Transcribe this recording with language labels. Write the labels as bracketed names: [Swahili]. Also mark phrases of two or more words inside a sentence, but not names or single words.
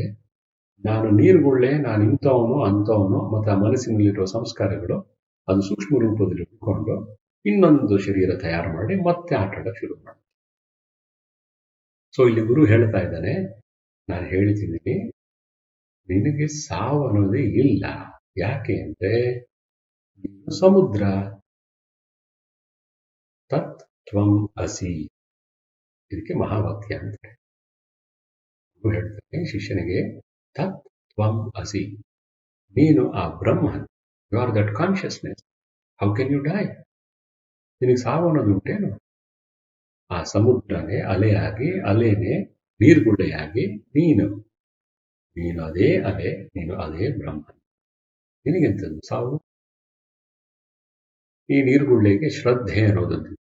[Kannada] ನಾನು ನೀರುಗುಳ್ಳೆ, ನಾನು ಇಂಥವನು ಅಂಥವನು, ಮತ್ತು ಆ ಮನಸ್ಸಿನಲ್ಲಿರುವ ಸಂಸ್ಕಾರಗಳು ಅದು ಸೂಕ್ಷ್ಮ ರೂಪದಲ್ಲಿ ಉಟ್ಕೊಂಡು ಇನ್ನೊಂದು ಶರೀರ ತಯಾರು ಮಾಡಿ ಮತ್ತೆ ಆಟ ಆಡಕ್ಕೆ ಶುರು ಮಾಡುತ್ತೆ. ಸೊ ಇಲ್ಲಿ ಗುರು ಹೇಳ್ತಾ ಇದ್ದಾನೆ, ನಾನು ಹೇಳ್ತಿದ್ದೀನಿ, ನಿನಗೆ ಸಾವು ಅನ್ನೋದೇ ಇಲ್ಲ. ಯಾಕೆ ಅಂದ್ರೆ ನೀನು ಸಮುದ್ರ, [Sanskrit] ತತ್ ತ್ವಂ ಅಸಿ. [Kannada] ಇದಕ್ಕೆ ಮಹಾವಾಕ್ಯ ಅಂತಾರೆ. ಗುರು ಹೇಳ್ತಾನೆ ಶಿಷ್ಯನಿಗೆ, [Sanskrit] ತತ್ ತ್ವಂ ಅಸಿ, [Kannada] ನೀನು ಆ ಬ್ರಹ್ಮನ್, [English] you are that consciousness. how can you die? [Kannada] ನಿನಗೆ ಸಾವು ಅನ್ನೋದು ಉಂಟೇನು? ಆ ಸಮುದ್ರನೇ ಅಲೆಯಾಗಿ, ಅಲೆನೇ ನೀರುಗುಳ್ಳೆಯಾಗಿ, ನೀನು ಅದೇ ಅಲೆ, ನೀನು ಅದೇ ಬ್ರಹ್ಮ. ನಿನಗೆಂತದ್ದು ಸಾವು? ಈ ನೀರುಗುಳ್ಳೆಗೆ ಶ್ರದ್ಧೆ ಅನ್ನೋದೊಂದಿತ್ತು.